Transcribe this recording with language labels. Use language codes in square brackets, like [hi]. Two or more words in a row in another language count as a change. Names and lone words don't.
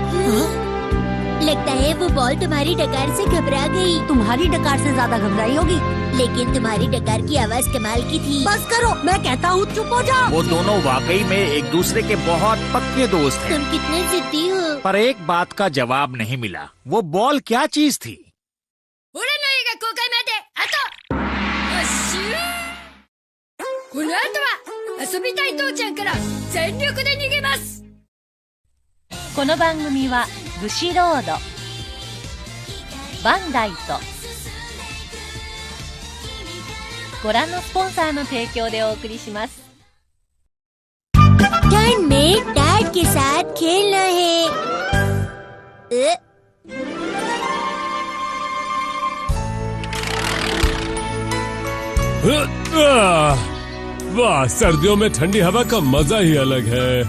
[hi] लगता है वो बॉल तुम्हारी डकार से घबरा गई। तुम्हारी डकार से ज्यादा घबराई होगी। लेकिन तुम्हारी डकार की आवाज कमाल की थी। बस करो, मैं कहता हूँ चुप हो जाओ। वो दोनों वाकई में एक दूसरे के बहुत पक्के दोस्त हैं। तुम कितने जिद्दी हो। पर एक बात का जवाब नहीं मिला, वो बॉल क्या चीज थी? [ja] この番組はブシロード、バンダイとご覧のスポンサーの提供でお送りします。 [hi] टर्न में डैड के साथ खेलना है। वाह, सर्दियों में ठंडी हवा का मजा ही अलग है।